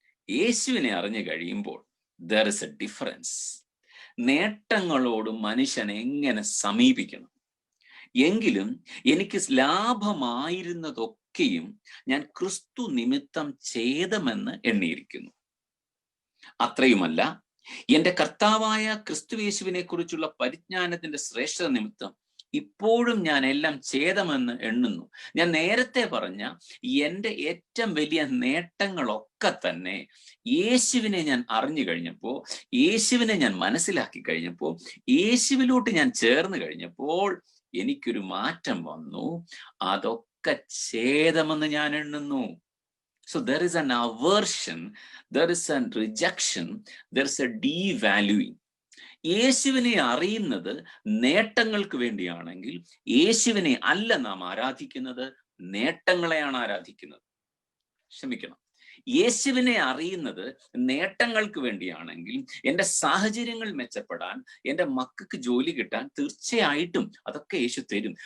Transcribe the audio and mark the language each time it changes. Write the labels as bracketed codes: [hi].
[ml] യേശുവിനെ അറിഞ്ഞു കഴിയുമ്പോൾ [en] there is a difference. [ml] നേട്ടങ്ങളോട് മനുഷ്യൻ എങ്ങനെ സമീപിക്കണം? എങ്കിലും എനിക്ക് ലാഭമായിരുന്നതൊക്കെയും ഞാൻ ക്രിസ്തു നിമിത്തം ഛേദമെന്ന് എണ്ണിയിരിക്കുന്നു. അത്രയുമല്ല, എന്റെ കർത്താവായ ക്രിസ്തുയേശുവിനെ കുറിച്ചുള്ള പരിജ്ഞാനത്തിന്റെ ശ്രേഷ്ഠത നിമിത്തം ഇപ്പോഴും ഞാൻ എല്ലാം ഛേദമെന്ന് എണ്ണുന്നു. ഞാൻ നേരത്തെ പറഞ്ഞ എൻ്റെ ഏറ്റവും വലിയ നേട്ടങ്ങളൊക്കെ തന്നെ യേശുവിനെ ഞാൻ അറിഞ്ഞു കഴിഞ്ഞപ്പോൾ, യേശുവിനെ ഞാൻ മനസ്സിലാക്കി കഴിഞ്ഞപ്പോൾ, യേശുവിലോട്ട് ഞാൻ ചേർന്ന് കഴിഞ്ഞപ്പോൾ എനിക്കൊരു മാറ്റം വന്നു. അതൊക്കെ ഛേദമെന്ന് ഞാൻ എണ്ണുന്നു. [en] So there is an aversion, there is a rejection, there is a devaluing. [ml] യേശുവിനെ അറിയുന്നത് നേട്ടങ്ങൾക്ക് വേണ്ടിയാണെങ്കിൽ യേശുവിനെ അല്ല നാം ആരാധിക്കുന്നത്, നേട്ടങ്ങളെയാണ് ആരാധിക്കുന്നത്. ക്ഷമിക്കണം, യേശുവിനെ അറിയുന്നത് നേട്ടങ്ങൾക്ക് വേണ്ടിയാണെങ്കിൽ, എൻ്റെ സാഹചര്യങ്ങൾ മെച്ചപ്പെടാൻ, എൻ്റെ മക്കൾക്ക് ജോലി കിട്ടാൻ തീർച്ചയായിട്ടും അതൊക്കെ യേശു തരും.